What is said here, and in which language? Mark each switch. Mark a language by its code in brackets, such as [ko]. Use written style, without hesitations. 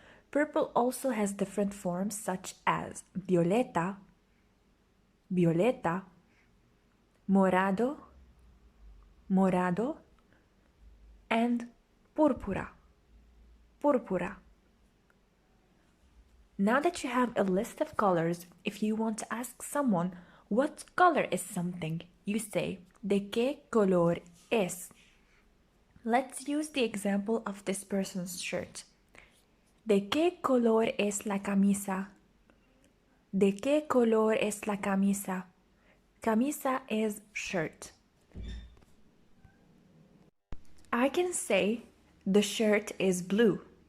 [en] Purple also has different forms such as violeta, violeta, morado, morado, and púrpura, púrpura. Now that you have a list of colors, if you want to ask someone what color is something, you say, [es] ¿de qué color es? [en] Let's use the example of this person's shirt. [es] ¿De qué color es la camisa? ¿De qué color es la camisa? [en] Camisa is shirt. I can say the shirt is blue.